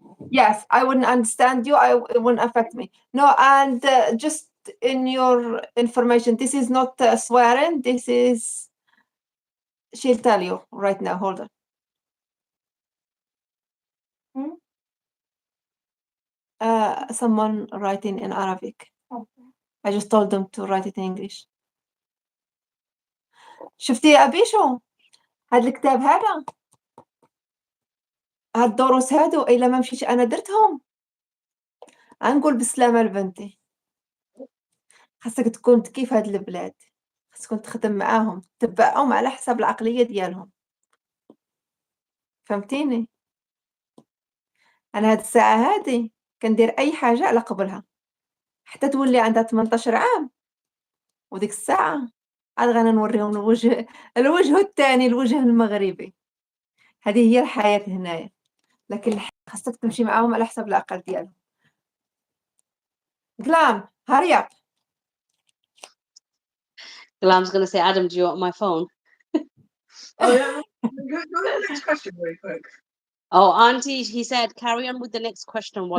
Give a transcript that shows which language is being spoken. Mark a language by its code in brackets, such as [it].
[en] Yes, I wouldn't understand you. It wouldn't affect me. No, and just in your information, this is not swearing. This is. She'll tell you right now. Hold on. Someone writing in Arabic. I just told them to write it in English. [ar] شفتي يا أبيشو هاد الكتاب هذا هاد الدروس هادو إلا ما مشيتش أنا درتهم غنقول بالسلامة لبنتي خاصك تكون كيف هاد البلاد خاصكم تخدم معاهم تبعهم على حساب العقلية ديالهم فهمتيني أنا هاد الساعة هادي كندير أي حاجة على قبلها حتى تولي عندها 18 عام وديك الساعة عاد غانا نوريهم الوجه الثاني الوجه المغربي هذه هي الحياة هنايا لكن خاصك تمشي معاهم على حساب العقل ديالهم [en] Glam, hurry up. Glam's gonna say, Adam, do you want my phone? Oh, yeah. Go to the next question very quick. Oh, Auntie, he said, carry on with the next question while